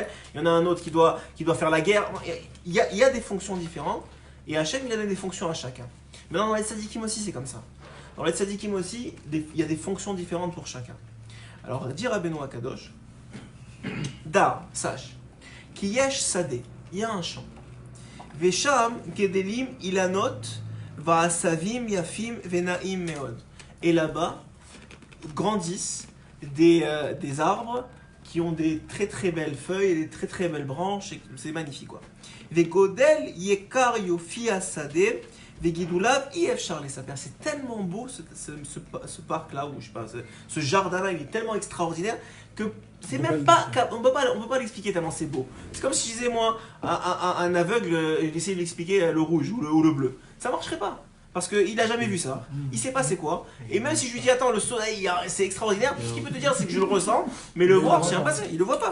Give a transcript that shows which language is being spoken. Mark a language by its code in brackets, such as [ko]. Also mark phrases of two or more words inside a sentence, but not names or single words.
[fr] Il y en a un autre qui doit faire la guerre. Il y a des fonctions différentes. Et Hachem, il a donné des fonctions à chacun. Maintenant, dans les tzadikim aussi, c'est comme ça. Dans les tzadikim aussi, il y a des fonctions différentes pour chacun. Alors, dire à Benoît Kadosh, Dar, sache, [he] כי יש שדה, [fr] il y a un champ. [he] ושם, גדלים, אילנות, ועשבים, יפים, ונאים, מאוד. [fr] Et là-bas, grandissent des arbres qui ont des très très belles feuilles et des très très belles branches. C'est magnifique, quoi. [he] וגודל יקר יופי השדה וגידוליו אי אפשר לספר. [fr] C'est tellement beau ce parc là, ou je sais pas, ce jardin là, il est tellement extraordinaire que c'est même pas, on peut pas l'expliquer tellement c'est beau. C'est comme si je disais moi à un aveugle, j'essayais de l'expliquer le rouge ou le bleu. Ça marcherait pas. Parce qu'il n'a jamais vu ça, il sait pas c'est quoi. Et même si je lui dis attends le soleil c'est extraordinaire, tout ce qu'il peut te dire c'est que je le ressens, mais le voir c'est impossible, il le voit pas.